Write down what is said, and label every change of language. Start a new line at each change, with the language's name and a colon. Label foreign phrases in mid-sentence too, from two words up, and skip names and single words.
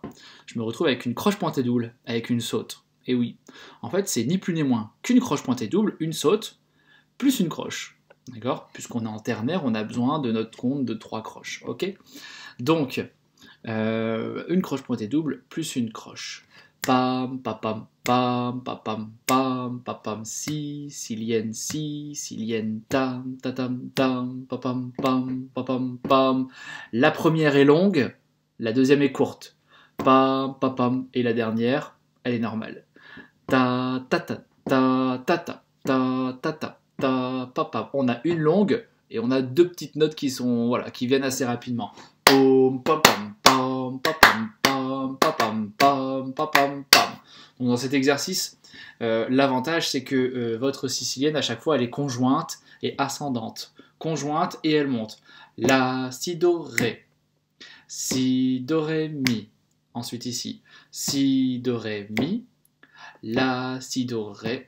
French: Je me retrouve avec une croche pointée double, avec une saute. Et oui, en fait c'est ni plus ni moins qu'une croche pointée double, une saute, plus une croche. D'accord? Puisqu'on est en ternaire, on a besoin de notre compte de 3 croches. Ok? Donc, une croche pointée double plus une croche. Pam, pam, pam, pam, papam, pam, papam, si, silienne, tam, tatam, tam, papam, pam, papam, pam. La première est longue, la deuxième est courte. Pam, papam, et la dernière, elle est normale. Ta, ta, ta, ta, ta, ta, ta, ta, ta, ta, papam. On a une longue et on a deux petites notes qui sont, voilà, qui viennent assez rapidement. Pom, papam, pam, papam, pam, papam, pam, papam, pam. Donc dans cet exercice, l'avantage c'est que votre sicilienne à chaque fois elle est conjointe et ascendante. Conjointe et elle monte. La, si, do, ré. Si, do, ré, mi. Ensuite ici, si, do, ré, mi. La, si, do, ré.